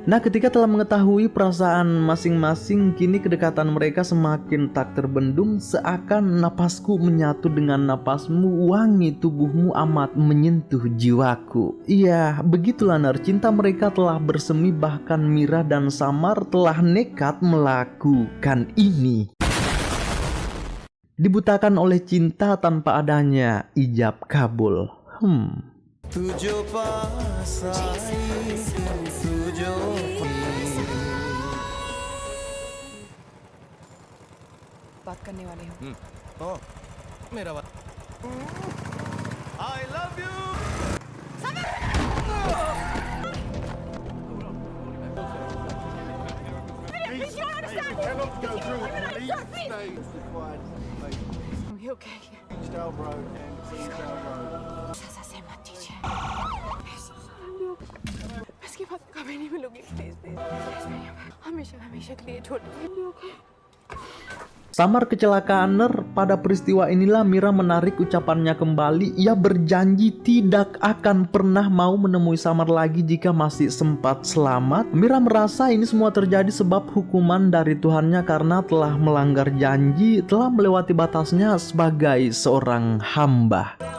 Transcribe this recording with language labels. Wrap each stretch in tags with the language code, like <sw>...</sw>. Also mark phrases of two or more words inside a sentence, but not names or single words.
<id>Nah, ketika telah mengetahui perasaan masing-masing, kini kedekatan mereka semakin tak terbendung, seakan napasku menyatu dengan napasmu, wangi tubuhmu amat menyentuh jiwaku. Iya, begitulah Ner, cinta mereka telah bersemi, bahkan Mira dan Samar telah nekat melakukan ini. Dibutakan oleh cinta tanpa adanya ijab kabul.</id> <hi>बात करने वाली हूँ। मेरा बात।</hi> <en>Cannot go through it. Please stay. You okay? Kingsdale Road and Kingsdale Road.</en> <hi>सजा से मत दीजिए। मैं इसके बाद कभी नहीं मिलूंगी।</hi> <en>please please</en> <hi>हमेशा हमेशा के लिए छोड़ दीजिए।</hi> <id>Samar kecelakaan Ner. Pada peristiwa inilah Mira menarik ucapannya kembali. Ia berjanji tidak akan pernah mau menemui Samar lagi jika masih sempat selamat. Mira merasa ini semua terjadi sebab hukuman dari Tuhannya karena telah melanggar janji, telah melewati batasnya sebagai seorang hamba.</id>